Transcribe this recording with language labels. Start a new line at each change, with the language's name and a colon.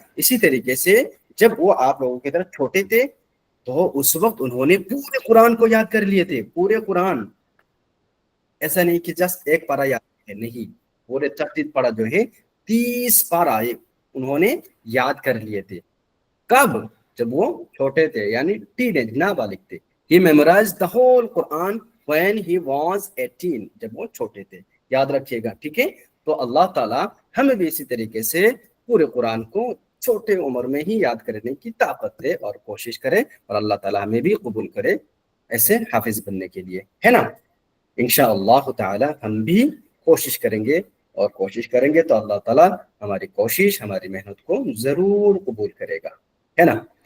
Urdu: اسی طریقے سے جب وہ آپ لوگوں کی طرح چھوٹے تھے تو اس وقت انہوں نے پورے قرآن کو یاد کر لیے تھے، پورے قرآن. ایسا نہیں کہ جسٹ ایک پارا یاد ہے، نہیں، پورے 30 پارا جو ہے 30 پارا انہوں نے یاد کر لیے تھے. کب؟ جب وہ چھوٹے تھے یعنی ٹین ایج، نابالغ تھے.
English: He memorized the whole Quran when he was 18،
Urdu: جب وہ چھوٹے تھے. یاد رکھیے گا، ٹھیک ہے. تو اللہ تعالیٰ ہمیں بھی اسی طریقے سے پورے قرآن کو چھوٹے عمر میں ہی یاد کرنے کی طاقت دے اور کوشش کرے، اور اللہ تعالیٰ ہمیں بھی قبول کرے ایسے حافظ بننے کے لیے، ہے نا. انشاءاللہ تعالی ہم بھی کوشش کریں گے، اور کوشش کریں گے تو اللہ تعالیٰ ہماری کوشش، ہماری محنت کو ضرور قبول کرے گا، ہے نا.